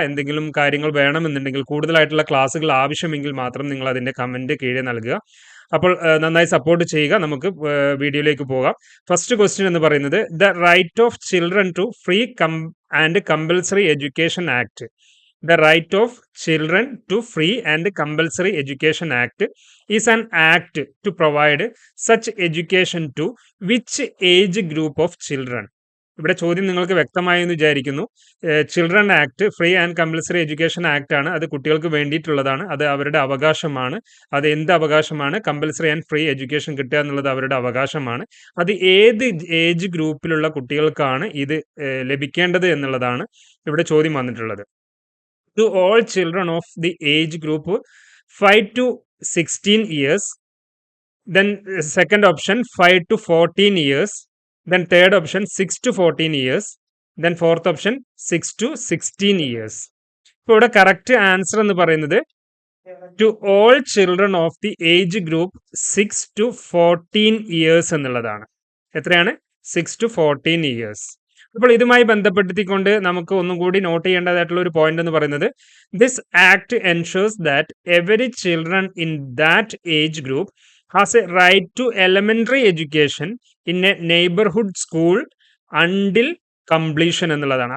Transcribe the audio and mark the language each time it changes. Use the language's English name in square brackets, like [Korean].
[Malayalam] എന്തെങ്കിലും കാര്യങ്ങൾ വേണമെന്നുണ്ടെങ്കിൽ, കൂടുതലായിട്ടുള്ള ക്ലാസ്സുകൾ ആവശ്യമെങ്കിൽ മാത്രം നിങ്ങൾ അതിൻ്റെ കമൻറ്റ് കീഴെ നൽകുക. അപ്പോൾ നന്നായി സപ്പോർട്ട് ചെയ്യുക. നമുക്ക് വീഡിയോയിലേക്ക് പോകാം. [English] first question [Malayalam] എന്ന് പറയുന്നത്, [English] The right of children to free and compulsory education act. The right of children to free and compulsory education act is an act to provide such education to which age group of children? [Malayalam] ഇവിടെ ചോദ്യം നിങ്ങൾക്ക് വ്യക്തമായി എന്ന് വിചാരിക്കുന്നു. [English] children act, free and compulsory education act [Malayalam] ആണ്. അത് കുട്ടികൾക്ക് വേണ്ടിയിട്ടുള്ളതാണ്. അത് അവരുടെ അവകാശമാണ്. അത് എന്ത് അവകാശമാണ്? [English] compulsory and free education [Malayalam] കിട്ടുക എന്നുള്ളത് അവരുടെ അവകാശമാണ്. അത് ഏത് ഏജ് ഗ്രൂപ്പിലുള്ള കുട്ടികൾക്കാണ് ഇത് ലഭിക്കേണ്ടത് എന്നുള്ളതാണ് ഇവിടെ ചോദ്യം വന്നിട്ടുള്ളത്. [English] To all children of the age group 5 to 16 years, then second option 5 to 14 years, then third option 6 to 14 years, then fourth option 6 to 16 years. [Malayalam] ഇപ്പോൾ ഇവിടെ [English] correct answer [Malayalam] എന്ന് പറയുന്നത് [English] to all children of the age group 6 to 14 years [Malayalam] എന്നുള്ളതാണ്. എത്രയാണ്? [English] 6 to 14 years. [Malayalam] അപ്പോൾ ഇതുമായി ബന്ധപ്പെടുത്തിക്കൊണ്ട് നമുക്ക് ഒന്നും കൂടി നോട്ട് ചെയ്യേണ്ടതായിട്ടുള്ള ഒരു പോയിന്റ് എന്ന് പറയുന്നത്, [English] this act ensures that every children in that age group has a right to elementary education in a neighbourhood school until completion [Malayalam] എന്നുള്ളതാണ്.